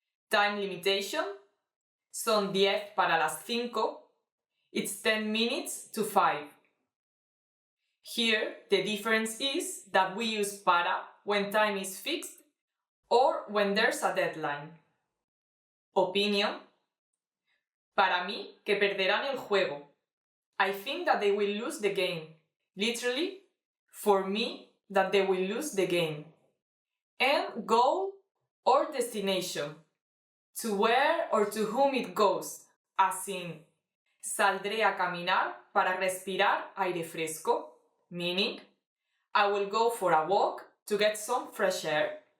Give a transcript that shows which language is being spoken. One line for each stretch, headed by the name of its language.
English: Time limitation,
Spanish: son 10 para las 5,
English: it's 10 minutes to 5. Here, the difference is that we use para when time is fixed or when there's a deadline.
Spanish: Opinion, para mí que perderán el juego.
English: I think that they will lose the game. Literally, for me, that they will lose the game. And goal or destination, to where or to whom it goes, as in,
Spanish: saldré a caminar para respirar aire fresco,
English: meaning, I will go for a walk to get some fresh air.